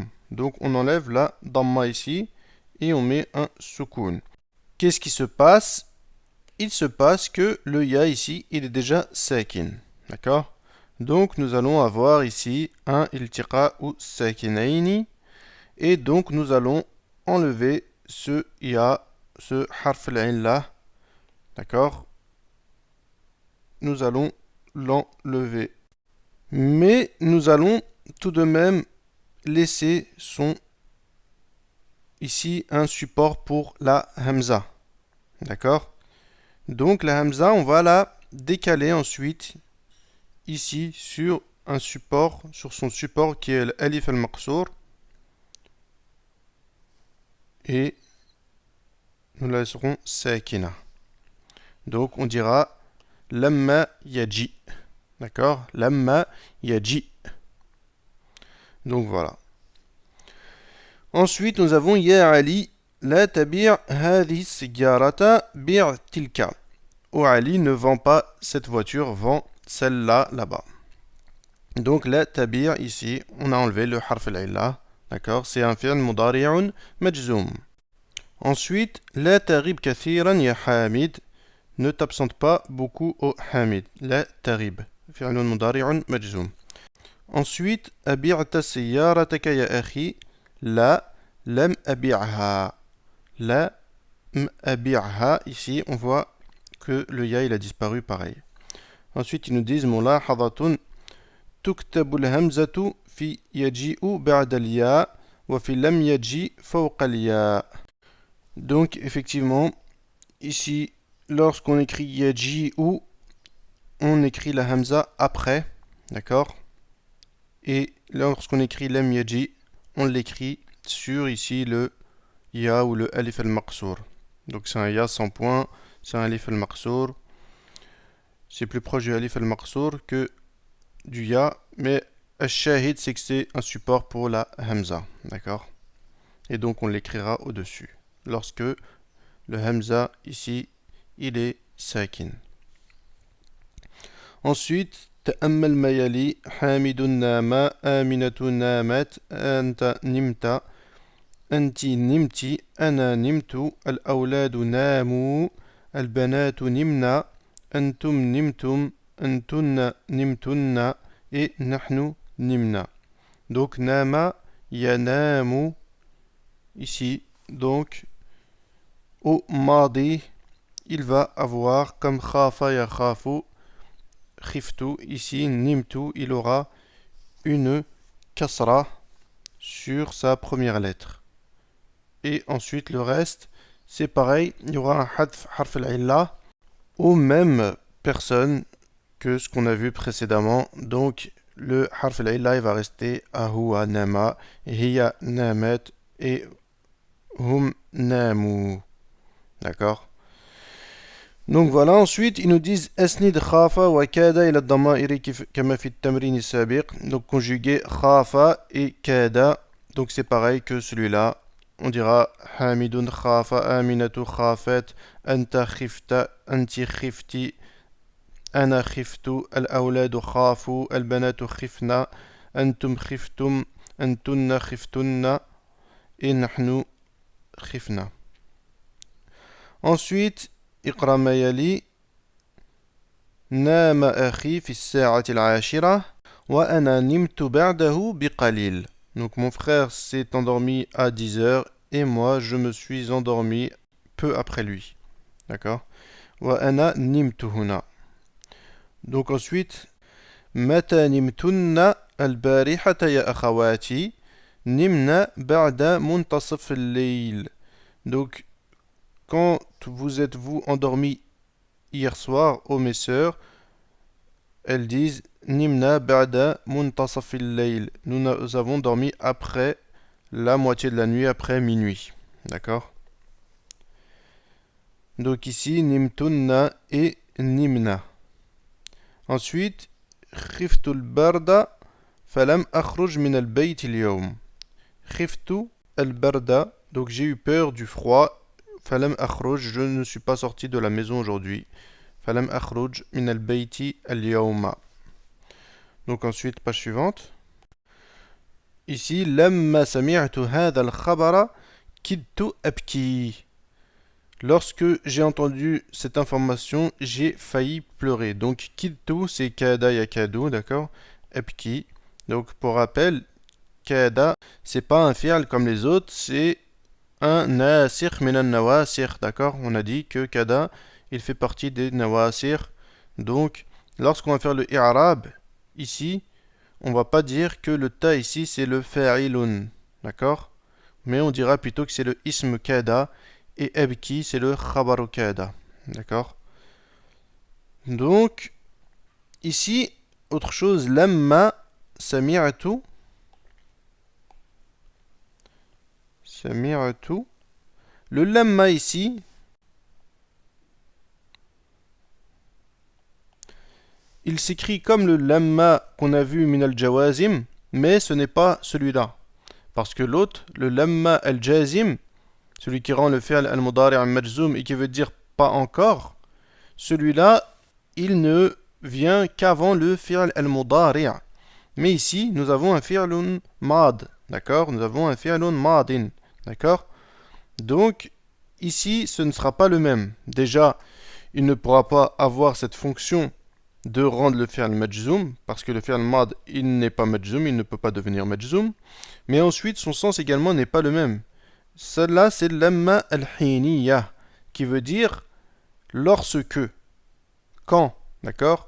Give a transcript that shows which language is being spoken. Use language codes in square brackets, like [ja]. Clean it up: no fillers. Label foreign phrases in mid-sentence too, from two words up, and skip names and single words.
[fr] Donc on enlève la damma ici et on met un soukoun. Qu'est-ce qui se passe? Il se passe que le ya ici, il est déjà sakin. D'accord? Donc nous allons avoir ici un [ar] التقاء الساكنين. [fr] Et donc nous allons enlever ce ya, ce [ar] حرف العلة. [fr] D'accord? Nous allons l'enlever. Mais nous allons tout de même laisser ici un support pour la hamza. D'accord? Donc la hamza, on va la décaler ensuite ici sur un support, sur son support qui est l' [ar] الألف المقصورة. [fr] Et nous la laisserons sakina. Donc on dira [ar] لما يجئ. D'accord? لما يجئ. [fr] Donc voilà. Ensuite, nous avons [ar] يا علي، لا تبع هذه سيجارة بع تلك. [fr] Ou Ali ne vend pas cette voiture, vend celle-là, là-bas. Donc la tabi' ici, on a enlevé le [ar] حرف العلة. [fr] D'accord? C'est un [ar] فعل مضارع مجزوم. Ensuite, لا تغب كثيرا يا حامد. [fr] Ne t'absente pas beaucoup au Hamid. [ar] لا تغب. فعل مضارع مجزوم. [fr] Ensuite, [ar] أبعت سيارتك يا أخي. لا لم أبعها. لا أبعها. [fr] Ici, on voit que le ya il a disparu pareil. Ensuite, ils nous disent [ar] ملاحظة تكتب الهمزة في يجيء بعد الياء وفي لم يجئ فوق الياء. [fr] Donc, effectivement, ici, lorsqu'on écrit yaji'u, on écrit la hamza après, d'accord? Et lorsqu'on écrit [ar] لم يجئ, [fr] on l'écrit sur ici le ya ou le [ar] الألف المقصورة. [fr] Donc c'est un ya sans point, c'est un [ar] الألف المقصورة. [fr] C'est plus proche du [ar] الألف المقصورة [fr] que du ya, mais al-shahid c'est que c'est un support pour la hamza, d'accord? Et donc on l'écrira au-dessus, lorsque le hamza ici, il est sakin. Ensuite, [ar] تأمل ما يلي حامد نام آمنة نامت أنت نمت أنت نمت أنا نمت الأولاد ناموا البنات نمنا أنتم نمتم أنتن نمتن et نحن نمنا. [fr] Donc [ar] نام ينام [fr] ici. Donc au madi il va avoir comme [ar] خاف يخاف خفت [fr] ici nimtu il aura une kasra sur sa première lettre. Et ensuite le reste c'est pareil, il y aura un [ar] حذف حرف العلة [fr] aux mêmes personnes que ce qu'on a vu précédemment. Donc le [ar] حرف العلة [fr] va rester [ar] هو نام, هي نامت [fr] et [ar] هم ناموا. [fr] D'accord? Donc voilà, ensuite ils nous disent [ar] أسند خاف وكاد إلى الضمائر كما في التمرين السابق. [fr] Donc conjuguer khafa et kada. Donc c'est pareil que celui-là. On dira [ar] حامد خاف، آمنة خافت، أنت خفت، أنت خفت، أنا خفت، الأولاد خافوا، البنات خفن، أنتم خفتم، أنتن خفتن, et نحن خفنا. [fr] Ensuite, [ar] اقرأ ما يلي نام أخي في الساعة العاشرة وأنا نمت بعده بقليل. [fr] Donc mon frère s'est endormi à 10 heures et moi je me suis endormi peu après lui. D'accord. [ar] وأنا نمت هنا. [fr] Donc ensuite [ar] متى نمتن البارحة يا أخواتي نمنا بعد منتصف الليل. [fr] Donc quand vous êtes-vous endormis hier soir, ô mes sœurs, elles disent [ar] نمنا بعد منتصف الليل. [fr] Nous avons dormi après la moitié de la nuit, après minuit. D'accord. Donc ici, Nimtunna et Nimna. Ensuite, [ar] خفت البرد فلم أخرج من البيت اليوم. خفت البرد, [fr] donc j'ai eu peur du froid. [ar] فلم أخرج, [fr] je ne suis pas sorti de la maison aujourd'hui. [ar] فلم أخرج من البيت اليوم. [fr] Donc ensuite, page suivante. Ici, [ar] لما سمعت هذا الخبر كدت أبكي. [fr] Lorsque j'ai entendu cette information, j'ai failli pleurer. Donc kidtu, c'est [ar] كاد يكاد, [fr] d'accord? Abki. Donc pour rappel, kada, c'est pas un fi'l comme les autres, c'est un [ar] ناسخ من النواسخ, [fr] d'accord? On a dit que kada, il fait partie des nawasikh. Donc, lorsqu'on va faire le i'rab, ici, on va pas dire que le ta ici, c'est le fa'ilun, d'accord? Mais on dira plutôt que c'est le [ar] اسم كاد, [fr] et abki, c'est le [ar] خبر كاد, [fr] d'accord? Donc, ici, autre chose, [ar] لما سمعت. Sami'tu. [fr] Le lamma ici, il s'écrit comme le lamma qu'on a vu [ar] من الجوازم, [fr] mais ce n'est pas celui-là. Parce que l'autre, le [ar] لما الجازم, [fr] celui qui rend le [ar] الفعل المضارع المجزوم [fr] et qui veut dire pas encore, celui-là, il ne vient qu'avant le [ar] الفعل المضارع'. [fr] Mais ici, nous avons un [ar] فعل ماض, [fr] d'accord? Nous avons un [ar] فعل ماض, [fr] d'accord? Donc, ici, ce ne sera pas le même. Déjà, il ne pourra pas avoir cette fonction de rendre le [ar] فعل مجزوم, [fr] parce que le [ar] فعل ماض, [fr] il n'est pas majzoum, il ne peut pas devenir majzoum. Mais ensuite, son sens également n'est pas le même. Celle-là, c'est [ar] لما الحينية, [fr] qui veut dire lorsque, quand, d'accord?